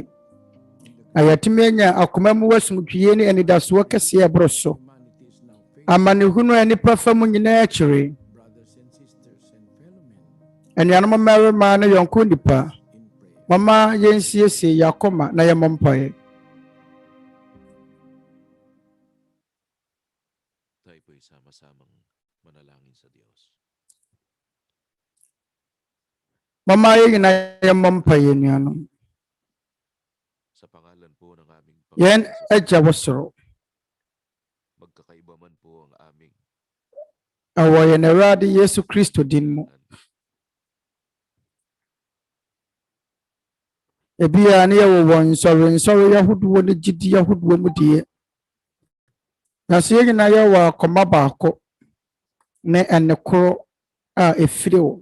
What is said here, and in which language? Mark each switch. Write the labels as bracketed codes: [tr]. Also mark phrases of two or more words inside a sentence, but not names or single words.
[ak] Ayatimi anya akoma mu wasumtwie ne anidasoɔ kɛse ɛboro so. Amanehunu Nnipa fam nyinaa akyire. Anuanom mmarima ne yɔnko Nnipa. Mama yɛnsiesie yakoma na yɛmmɔ mpae. [tl] Tayo po'y sama-samang manalangin sa Diyos. [ak] Mama yɛnyina yɛmmɔ mpae anuanom. [tl] Sa pangalan po ng aming [ak] Yɛn agya wɔ soro. [tl] magkakaiba man po ang aming [ak] Awɔ yɛn Awurade Yesu Kristo din mu. Ebia ne yɛwɔ wɔn nsɔre yahodoɔ ne gyidi yahodoɔ mu die. Na so yɛnyina yɛwɔ akoma baako ne ɛnekoro a efiri wo.